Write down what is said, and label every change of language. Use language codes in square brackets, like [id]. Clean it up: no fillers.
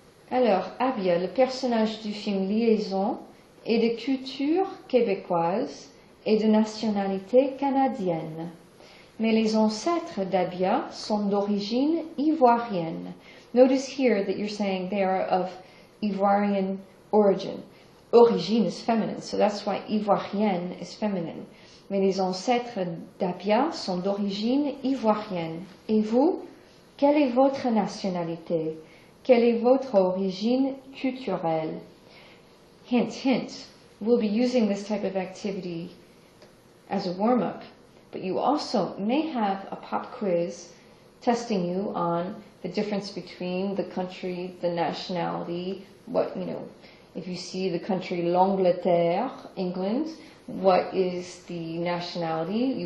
[fr] Alors, Abia, le personnage du film Liaison, est de culture québécoise et de nationalité canadienne. Mais les ancêtres d'Abia sont d'origine ivoirienne. [en] Notice here that you're saying they are of Ivoirian origin. Origine is feminine, so that's why ivoirienne is feminine. [fr] Mais les ancêtres d'Abia sont d'origine ivoirienne. Et vous, quelle est votre nationalité? Quelle est votre origine culturelle? [en] Hint, hint. We'll be using this type of activity as a warm-up, but you also may have a pop quiz testing you on the difference between the country, the nationality, what, if you see the country l'Angleterre, England, what is the nationality?